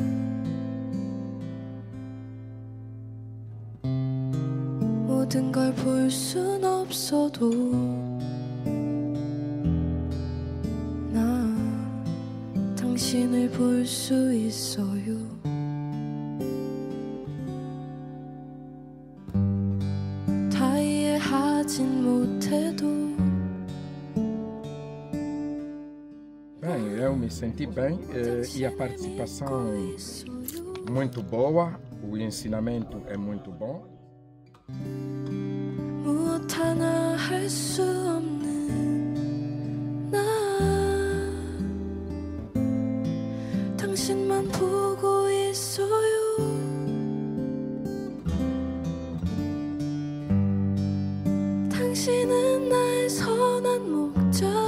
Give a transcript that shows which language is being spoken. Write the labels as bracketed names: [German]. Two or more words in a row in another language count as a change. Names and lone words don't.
[Korean] 모든 걸 볼 순 없어도 난 당신을 볼 수 있어요. 다 이해하진 못해도 [Portuguese] Bem, eu me senti bem e a participação muito boa, o ensinamento é muito bom. [Korean] 무엇 하나 할 수 없는 나 당신만 보고 있어요. 당신은 나의 선한 목자.